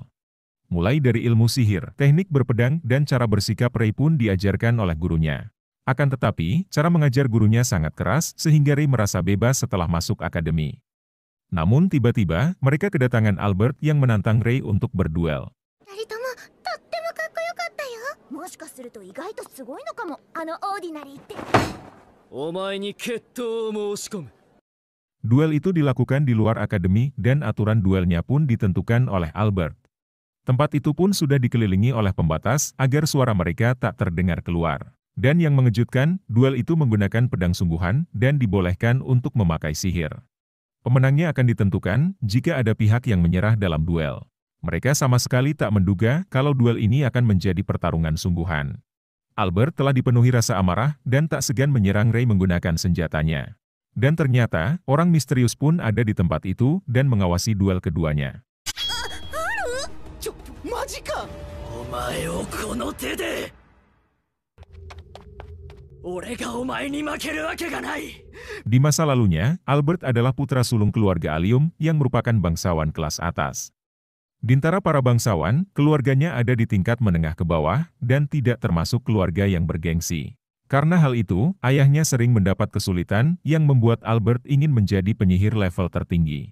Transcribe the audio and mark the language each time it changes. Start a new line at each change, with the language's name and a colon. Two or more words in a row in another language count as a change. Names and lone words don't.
Indonesian: Mulai dari ilmu sihir, teknik berpedang, dan cara bersikap Ray pun diajarkan oleh gurunya. Akan tetapi, cara mengajar gurunya sangat keras sehingga Ray merasa bebas setelah masuk akademi. Namun tiba-tiba, mereka kedatangan Albert yang menantang Rey untuk berduel.
Japanese: 二人ともとってもかっこよかったよ。もしかすると意外とすごいのかも、あのオーディナリーって。お前に決闘を申し込む。
Indonesian: Duel itu dilakukan di luar akademi dan aturan duelnya pun ditentukan oleh Albert. Tempat itu pun sudah dikelilingi oleh pembatas agar suara mereka tak terdengar keluar. Dan yang mengejutkan, duel itu menggunakan pedang sungguhan dan dibolehkan untuk memakai sihir. Pemenangnya akan ditentukan jika ada pihak yang menyerah dalam duel. Mereka sama sekali tak menduga kalau duel ini akan menjadi pertarungan sungguhan. Albert telah dipenuhi rasa amarah dan tak segan menyerang Rey menggunakan senjatanya. Dan ternyata, orang misterius pun ada di tempat itu dan mengawasi duel keduanya.
Japanese: マジか。お前をこの手で。俺がお前に負けるわけがない。
Indonesian: Di masa lalunya, Albert adalah putra sulung keluarga Allium yang merupakan bangsawan kelas atas. Di antara para bangsawan, keluarganya ada di tingkat menengah ke bawah dan tidak termasuk keluarga yang bergengsi. Karena hal itu, ayahnya sering mendapat kesulitan yang membuat Albert ingin menjadi penyihir level tertinggi.